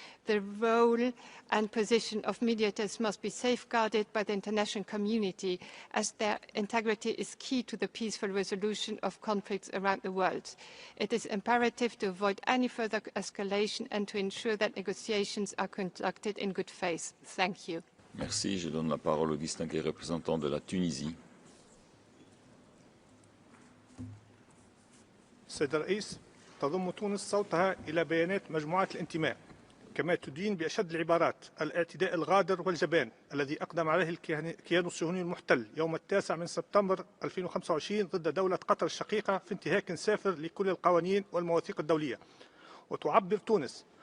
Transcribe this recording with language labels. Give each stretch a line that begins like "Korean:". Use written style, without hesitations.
English: The role and position of mediators must be safeguarded by the international community, as their integrity is key to the peaceful resolution of conflicts around the world. It is imperative to avoid any further escalation and to ensure that negotiations are conducted in good faith. Thank you.
French: Merci. Je donne la parole au distingué représentant de la Tunisie.
Arabic: السيد الرئيس، تضم تونس صوتها إلى بيانات مجموعات الانتماء، كما تدين بأشد العبارات الاعتداء الغادر والجبان الذي أقدم عليه الكيان الصهيوني المحتل يوم 9 سبتمبر 2025 ضد دولة قطر الشقيقة في انتهاك سافر لكل القوانين والمواثيق الدولية. وتعبر تونس